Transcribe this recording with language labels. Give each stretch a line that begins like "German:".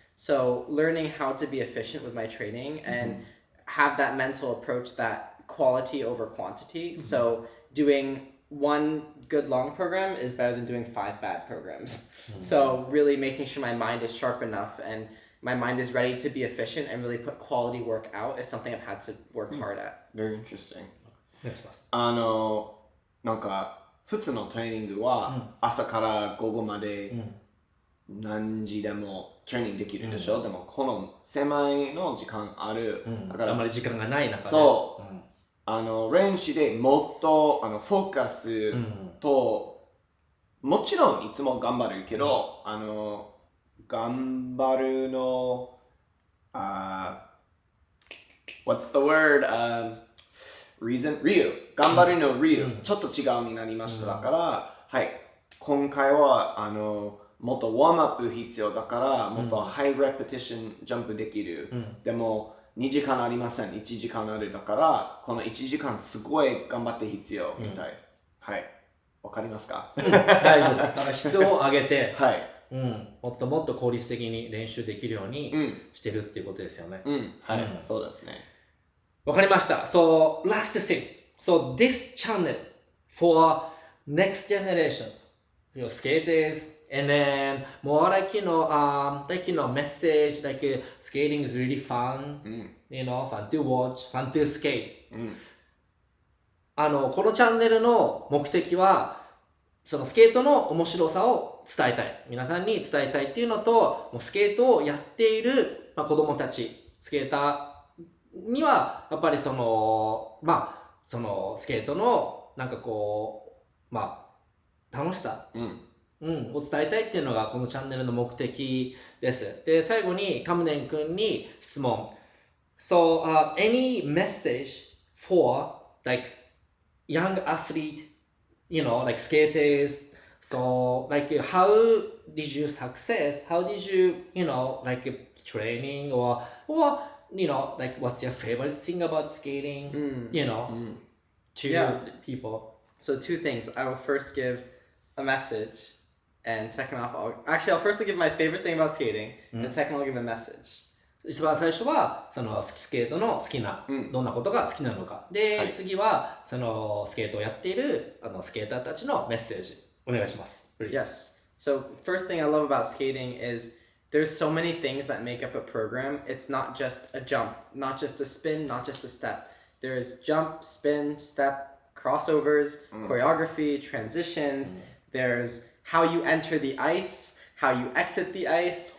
English: So learning how to be efficient with my training and have that mental approach that quality over quantity. So doing 1 good long program is better than doing 5 bad programs. So really making sure my mind is sharp enough and my mind is ready to be efficient and really put quality work out is something I've had to work hard at. Very interesting.
Japanese: お願いします。なんか普通のトレーニングは朝から午後まで何時でもトレーニングできるでしょ、でもこの狭いの時間ある、だからあまり時間がない中でそう、練習でもっとフォーカスと、もちろんいつも頑張るけど、頑張るの
English: what's the word? reason?
Japanese: 理由頑張るの理由、ちょっと違うになりました、だからはい、今回はもっとウォームアップ必要だからもっとハイレペティションジャンプできる、でも2時間ありません、1時間あるだからこの1時間すごい頑張って必要みたい、はい、わかりますか？大丈夫。だから質を上げて、はい、もっともっと効率的に練習できるようにしてるっていうことですよね。はい、そうですね。わかりました。
English: So last thing. So this channel for next generation, skaters, and then more like message like skating is really fun, fun to watch, fun to skate.
Japanese: このチャンネルの目的はそのスケートの面白さを伝えたい、皆さんに伝えたいっていうのと、もうスケートをやっている、子供たち、スケーターにはやっぱりそのスケートのなんかこう楽しさ、を伝えたいっていうのがこのチャンネルの目的です。で、最後にカムデン君に質問。
English: So, any message for like young athlete, like skaters? So, like how did you success? How did you, like training or like what's your favorite thing about skating, to people? So 2 things. I will first give a message and second off, I'll first give my favorite thing about skating and second I'll give a message.
Japanese: 一番最初はそのスケートの好きな、どんなことが好きなのか。で、次はそのスケートをやっているスケーターたちのメッセージお願いします。
English: Please. Yes. So first thing I love about skating is there's so many things that make up a program. It's not just a jump, not just a spin, not just a step. There's jump, spin, step, crossovers, choreography, transitions. There's how you enter the ice, how you exit the ice.